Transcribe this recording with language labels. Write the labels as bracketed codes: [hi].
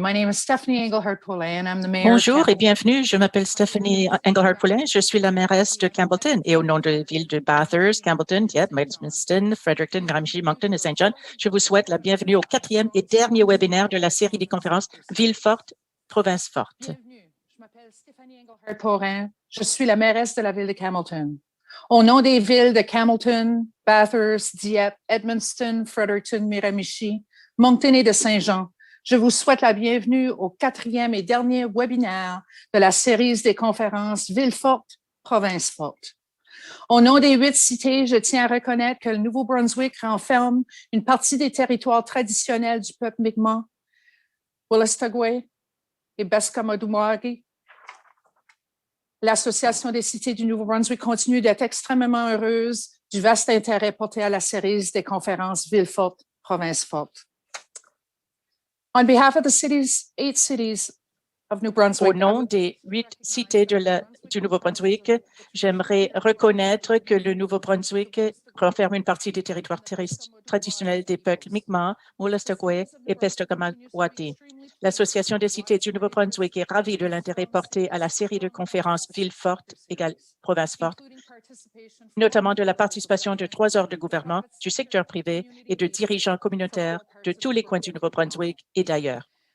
[en] My name is Stephanie Engelhardt-Poulin and I'm the mayor. [fr] Bonjour et bienvenue. Je m'appelle Stephanie Engelhardt-Poulin. Je suis la mairesse de Campbellton et au nom de la ville de Bathurst, Campbellton, Dieppe, Edmundston, Fredericton, Miramichi, Moncton et Saint John, je vous souhaite la bienvenue au 4e et dernier webinaire de la série des conférences Ville forte, province forte. Bienvenue. Je m'appelle Stephanie Engelhardt-Poulin. Je suis la mairesse de la ville de Campbellton. Au nom des villes de Campbellton, Bathurst, Dieppe, Edmundston, Fredericton, Miramichi, Moncton et de Saint John, je vous souhaite la bienvenue au 4e et dernier webinaire de la série des conférences Ville forte, province forte. Au nom des 8 cités, je tiens à reconnaître que le Nouveau-Brunswick renferme une partie des territoires traditionnels du peuple Mi'kmaq, Wolastoqey et Beskamodumwagi. L'Association des cités du Nouveau-Brunswick continue d'être extrêmement heureuse du vaste intérêt porté à la série des conférences Ville forte, province forte. [en] On behalf of the 8 cities of New Brunswick, [fr] Au nom des 8 cités du Nouveau-Brunswick, j'aimerais reconnaître que le Nouveau-Brunswick renferme une partie des territoires traditionnels des peuples Mi'kmaq, Wolastoqey et Pescataway. L'Association des cités du Nouveau-Brunswick est ravie de l'intérêt porté à la série de conférences Ville forte égale province forte, notamment de la participation de 3 ordres de gouvernement, du secteur privé et de dirigeants communautaires de tous les coins du Nouveau-Brunswick et d'ailleurs.